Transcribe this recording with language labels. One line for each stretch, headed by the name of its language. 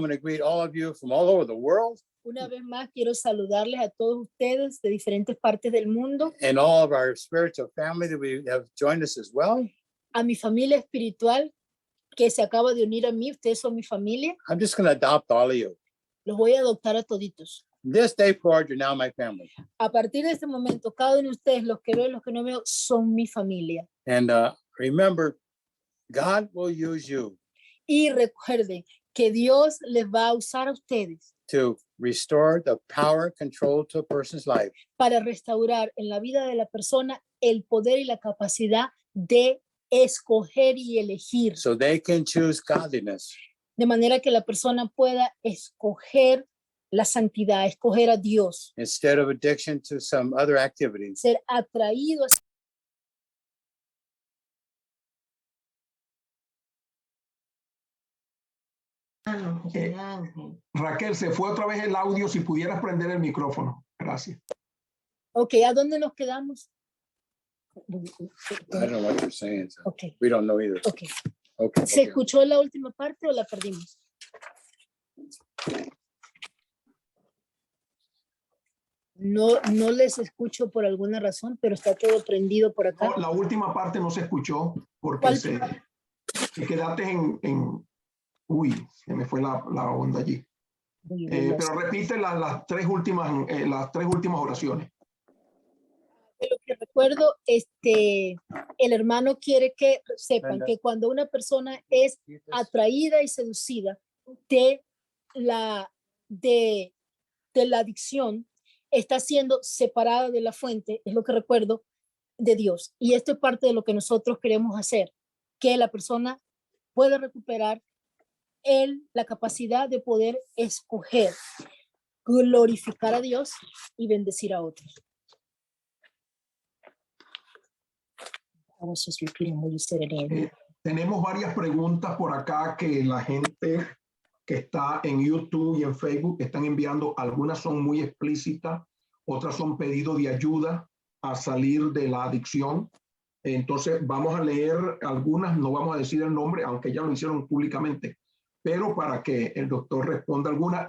English: want to greet all of you from all over the world
Spanish: Una vez más, quiero saludarles a todos ustedes de diferentes partes del mundo,
English: and all of our spiritual family that we have joined us as well.
Spanish: a mi familia espiritual que se acaba de unir a mí. Ustedes son mi familia.
English: I'm just going to adopt all of you.
Spanish: Los voy a adoptar a toditos.
English: This day forward, you're now my family.
Spanish: A partir de este momento, cada uno de ustedes, los que veo y los que no veo, son mi familia.
English: And remember, God will use you
Spanish: Y recuerden que Dios les va a usar a ustedes
English: to restore the power and control to a person's life.
Spanish: para restaurar en la vida de la persona el poder y la capacidad de escoger y elegir,
English: So they can choose godliness
Spanish: de manera que la persona pueda escoger la santidad, escoger a Dios,
English: instead of addiction to some other activities.
Spanish: ser atraído a Raquel, se fue otra vez el audio. Si pudieras prender el micrófono. Gracias. Ok, ¿a dónde nos quedamos?
English: I don't know what you're saying. So Ok, we don't know either. ok. Okay.
Spanish: ¿Se okay. escuchó la última parte o la perdimos? No les escucho por alguna razón, pero está todo prendido por acá. No, la última parte no se escuchó porque ¿Cuál? te quedaste uy, se me fue la onda allí. Pero repite las tres últimas oraciones. De lo que recuerdo, el hermano quiere que sepan Brenda. que cuando una persona es atraída y seducida de la adicción, está siendo separada de la fuente, es lo que recuerdo, de Dios. Y esto es parte de lo que nosotros queremos hacer, que la persona pueda recuperar la capacidad de poder escoger, glorificar a Dios y bendecir a otros.
English: I was just repeating what you said again.
Spanish: Tenemos varias preguntas por acá que la gente que está en YouTube y en Facebook están enviando. Algunas son muy explícitas, otras son pedidos de ayuda a salir de la adicción. Entonces vamos a leer algunas, no vamos a decir el nombre, aunque ya lo hicieron públicamente, pero para que el doctor responda algunas.